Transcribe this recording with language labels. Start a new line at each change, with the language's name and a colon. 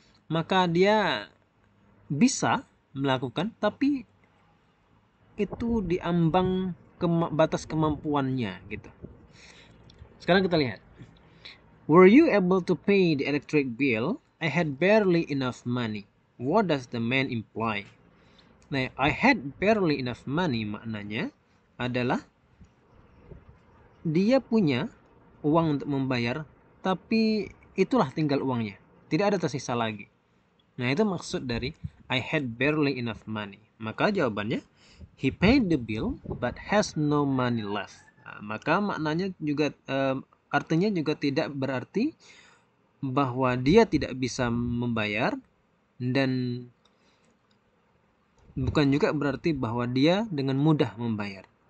Indonesian: Maka dia bisa melakukan, tapi itu diambang batas kemampuannya gitu. Sekarang kita lihat.
English: Were you able to pay the electric bill? I had barely enough money. What does the man imply?
Indonesian: Nah,
English: I had barely enough money
Indonesian: maknanya adalah dia punya uang untuk membayar, tapi itulah tinggal uangnya. Tidak ada tersisa lagi. Nah, itu maksud dari
English: I had barely enough money.
Indonesian: Maka jawabannya,
English: he paid the bill but has no money left.
Indonesian: Nah, maka maknanya juga artinya juga tidak berarti bahwa dia tidak bisa membayar, dan bukan juga berarti bahwa dia dengan mudah membayar.